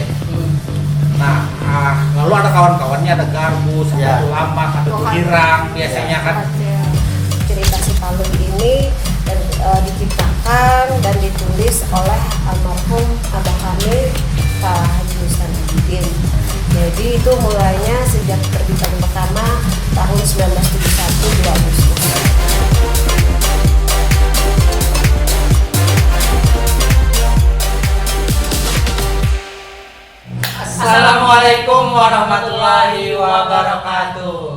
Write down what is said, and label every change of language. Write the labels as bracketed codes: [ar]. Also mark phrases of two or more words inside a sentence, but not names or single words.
[id] Nah, lalu ada kawan-kawannya, ada garbus, ada lambak, ada girang biasanya kan. Cerita si Palui ini diciptakan dan ditulis oleh almarhum Abah kami Pak Haji Rustan Abidin. Jadi itu mulainya sejak terbitan pertama tahun 1971 2 Agustus. [ar] السلام عليكم ورحمة الله وبركاته.